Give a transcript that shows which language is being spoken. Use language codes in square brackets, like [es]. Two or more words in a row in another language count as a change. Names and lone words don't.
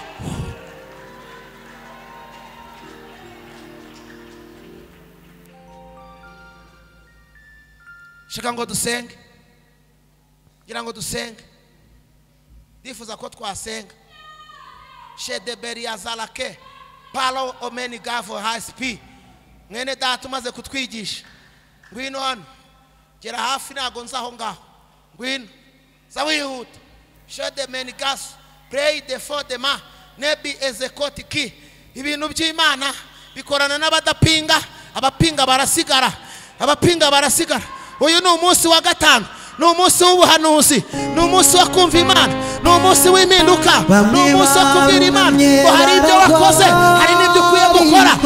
[rw] Shaka ngo dusenge, ngira ngo dusenge, ndifuza ko twasenga. Shedeberi yazalake Palo omeni gavo haspi. Mwene data umaze kutwigisha, ngwino hano, gera hafi nago nzaho ngaho, ngwino za wihuta. Shedemeni gas pray the for the ma nebi ezekoti ki. Ibintu by'Imana bikorana n'abadapinga, abapinga barasigara, abapinga barasigara. Uyu ni umunsi wa gatanu, ni umunsi w'ubuhanuzi, ni umunsi wo kumva Imana, ni umunsi w'impinduka, ni umunsi wo kubwira Imana ngo hari ibyo wakoze, hari n'ibyo ukwiye gukora.